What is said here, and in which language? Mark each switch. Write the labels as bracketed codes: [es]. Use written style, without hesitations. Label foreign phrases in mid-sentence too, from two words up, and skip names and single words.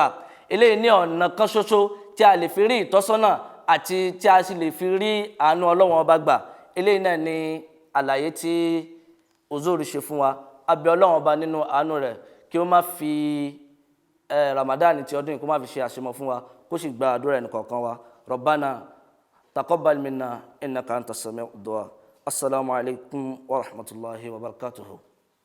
[yo] Eléyìí ní ọ̀nà kan ṣoṣo tí a lè fi rí ìtọ́sọ́nà àti tí a sì lè fi rí àánú Ọlọ́run ọba gbà. Eléyìí náà ni àlàyé tí Uzuru ṣe fún wa. A bẹ̀ Ọlọ́run ọba nínú àánú rẹ̀ kí ó má fi Ramadan ti ọdún yìí kó má fi ṣe àṣemọ fún wa, kó sì gba àdúrà ẹnìkọ̀ọ̀kan wa. [ar] ربنا تقبل منا إنك أنت السميع الدعاء. السلام عليكم ورحمة الله وبركاته.